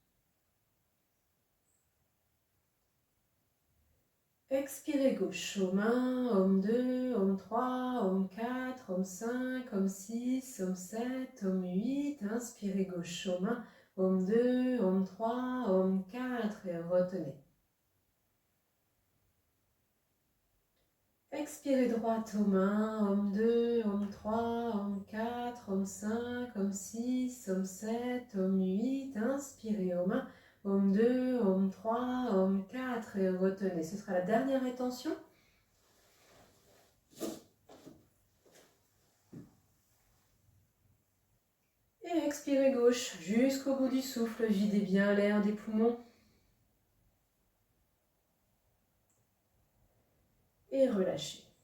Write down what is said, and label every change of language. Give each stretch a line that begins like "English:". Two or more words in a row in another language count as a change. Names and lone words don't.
French: Expirez gauche, Om 1, Om 2, Om 3, Om 4, Om 5, Om 6, Om 7, Om 8. Inspirez gauche, Om 1, Om 2, Om 3, Om 4 et retenez. Expirez droite, Om 1, Om 2, Om 3, Om 4, Om 5, Om 6, Om 7, Om 8. Inspirez Om 1, Om 2, Om 3, Om 4 et retenez. Ce sera la dernière rétention. Et expirez gauche jusqu'au bout du souffle. Videz bien l'air des poumons. Et relâchez.